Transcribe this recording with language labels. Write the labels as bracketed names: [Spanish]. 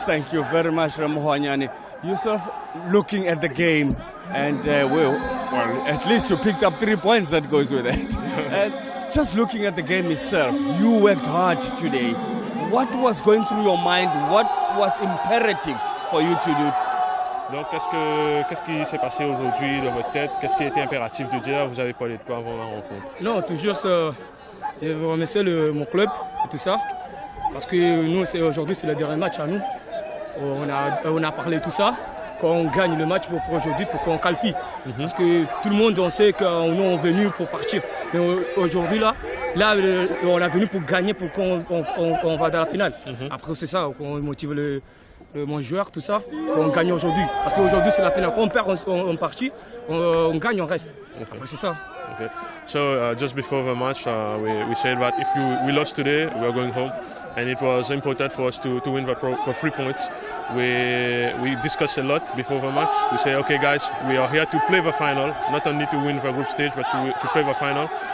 [English] Thank you very much, Remo Hanyane. Yusuf, looking at the game, and well, at least you picked up 3 points. That goes with it. And just looking at the game itself, you worked hard today. What was going through your mind? What was imperative for you to do? [French] Donc, qu'est-ce qui s'est passé aujourd'hui dans votre tête? Qu'est-ce qui était impératif de dire? Vous avez parlé de quoi avant la rencontre? Non, tout juste remercier mon club et tout ça. Parce que nous, aujourd'hui, c'est le dernier match à nous. On a parlé de tout ça. Quand on gagne le match pour aujourd'hui, pour qu'on qualifie. Parce que tout le monde, on sait qu'on est venu pour partir. Mais aujourd'hui, là, on est venu pour gagner, pour qu'on va dans la finale. Après, c'est ça, qu'on motive mon joueur, tout ça, qu'on gagne aujourd'hui. Parce qu'aujourd'hui, c'est la finale. Quand on perd, on partit. On gagne, on reste. Après, c'est ça. [English] Okay. So just before the match, we said that if we lost today, we are going home, and it was important for us to win for 3 points. We discussed a lot before the match. We say, okay, guys, we are here to play the final, not only to win the group stage, but to play the final.